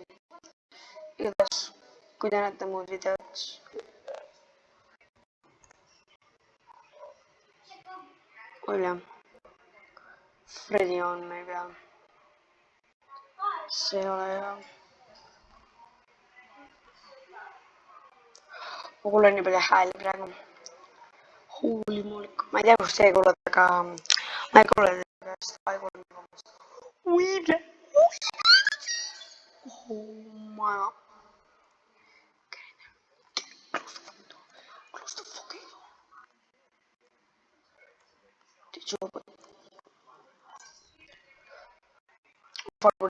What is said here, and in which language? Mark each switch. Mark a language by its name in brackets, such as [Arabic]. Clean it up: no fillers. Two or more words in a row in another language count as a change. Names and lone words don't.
[Estonian] Igatahes, kui te näete muud videot, oli Freddy on meil peal. See ei ole hea. Ma kuulen nii palju hääli praegu. [English] Holy moly. [Estonian] Ma ei tea, kus teie kuulete, aga ma ei kuule teie käest. Ma ei kuule nii palju. [English] Oh my god. Close the fucking door. Did you open? Forward.